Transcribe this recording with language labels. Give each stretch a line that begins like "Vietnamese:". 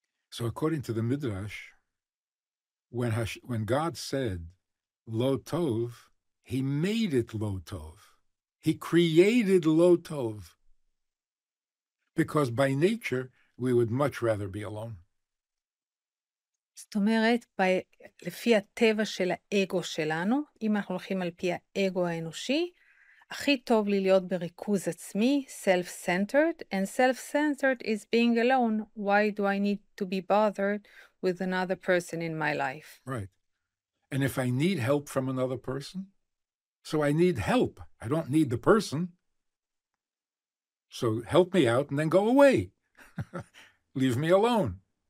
English: So according to the Midrash, when God said, Lo Tov, he made it Lo Tov. He created Lo Tov. Because by nature, we would much rather be alone.
Hebrew: זאת אומרת, לפי הטבע של האגו שלנו, אם אנחנו הולכים על פי האגו האנושי, הכי טוב לי להיות בריכוז עצמי,
English: self-centered, and self-centered is being alone. Why do I need to be bothered with another person in my life? Right. And if I need help from another person, so I need help. I don't need the person. So help me out and then go away. Leave me alone.